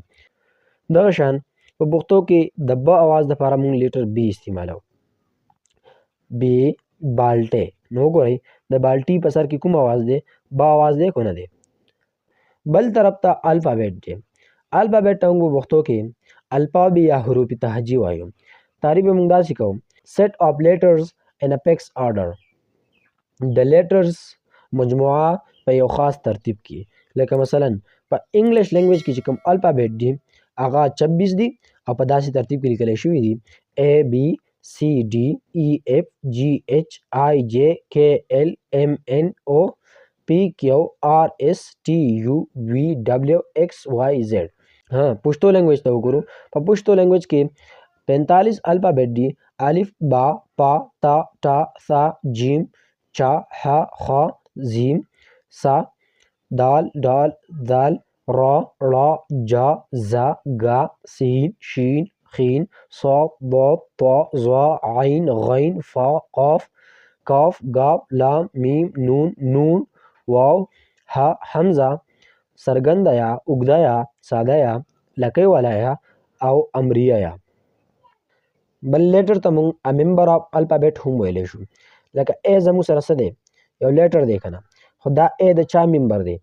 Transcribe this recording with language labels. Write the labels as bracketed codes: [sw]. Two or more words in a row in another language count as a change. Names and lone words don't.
[ps] دغه شان په پښتو کې د ب اواز لپاره مونږ [en] letter B [ps] استعمالو. بی بالټه. نو ګورئ د بالټي په سر کې کوم اواز دی؟ با اواز دی کو نه دی؟ بل طرف ته الفابet دی. الفابet ته موږ پښتو کې الفاب یا حروف تهجی وایو. تعریف یې موږ داسې کوو: [en] set of letters in a fixed order. [ps] د لیټرز مجموعه په یو خاص ترتیب کې. لکه مثلا په [en] English language [ps] کې چې کوم الفابet دی هغه 26 دی او په داسې ترتیب کې لیکل شوي دي: A B C D E F G H I J K L M N O P Q R S T U V W X Y Z. پښتو لینګویج ته وګورو. په پښتو لینګویج کې 45 الفابet دي: الف با پا تا ټا ثا جیم چا ح خ زیم سا دال ډال ذال را ړا جا زا گا سین شین خین صاد ضاد طا ظا عین غین فا قاف کاف گاف لام میم نون نون واو ح حمزه سرګنده یا اوږده یا ساده یا لکۍ والا یا او امریه یا. بل لیټر ته مونږ [en] a member of alphabet [ps] هم ویلی شو. لکه ا زموږ سره څه دی؟ یو لیټر دی کنه، خو دا ا د چا ممبر دی؟